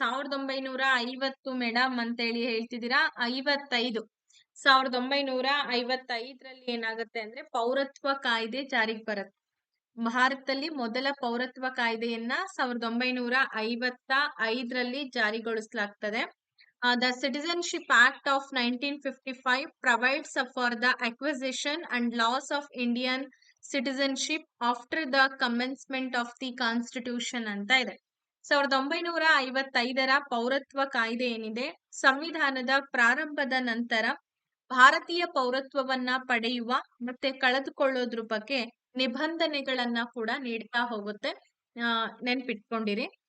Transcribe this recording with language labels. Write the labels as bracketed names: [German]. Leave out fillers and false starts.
[Kannada] 1950 madam ಅಂತ ಹೇಳಿ ಹೇಳ್ತಿದ್ದೀರಾ. 55, 1955ರಲ್ಲಿ ಏನಾಗುತ್ತೆ ಅಂದ್ರೆ ಪೌರತ್ವ ಕಾಯ್ದೆ ಜಾರಿಗೆ ಬರುತ್ತೆ. ಭಾರತದಲ್ಲಿ ಮೊದಲ ಪೌರತ್ವ ಕಾಯ್ದೆಯನ್ನ 1955ರಲ್ಲಿ ಜಾರಿಗೊಳಿಸಲಾಗ್ತದೆ. [English] The Citizenship Act of 1955 provides for the acquisition and loss of Indian citizenship after the commencement of the Constitution [Kannada] ಅಂತ ಇದೆ. 1955ರ ಪೌರತ್ವ ಕಾಯ್ದೆ ಏನಿದೆ, ಸಂವಿಧಾನದ ಪ್ರಾರಂಭದ ನಂತರ ಭಾರತೀಯ ಪೌರತ್ವವನ್ನ ಪಡೆಯುವ ಮತ್ತೆ ಕಳೆದುಕೊಳ್ಳೋದ್ರ ಬಗ್ಗೆ ನಿಬಂಧನೆಗಳನ್ನ ಕೂಡ ನೀಡ್ತಾ ಹೋಗುತ್ತೆ. ನೆನ್ಪಿಟ್ಕೊಂಡಿರಿ.